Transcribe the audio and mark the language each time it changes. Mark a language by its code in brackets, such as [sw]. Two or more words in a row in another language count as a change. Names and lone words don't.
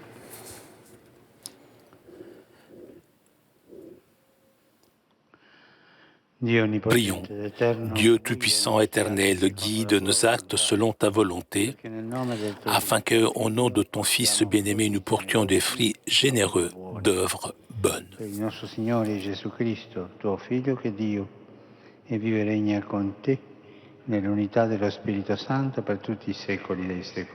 [fr] Prions. Dieu Tout-Puissant, Éternel, guide nos actes selon ta volonté, afin que, au nom de ton Fils bien-aimé, nous portions des fruits généreux d'œuvres bonnes. [it] Per il nostro Signore Gesù Cristo, tuo Figlio, che Dio e vive e regna con te nell'unità dello Spirito Santo per tutti i secoli dei secoli.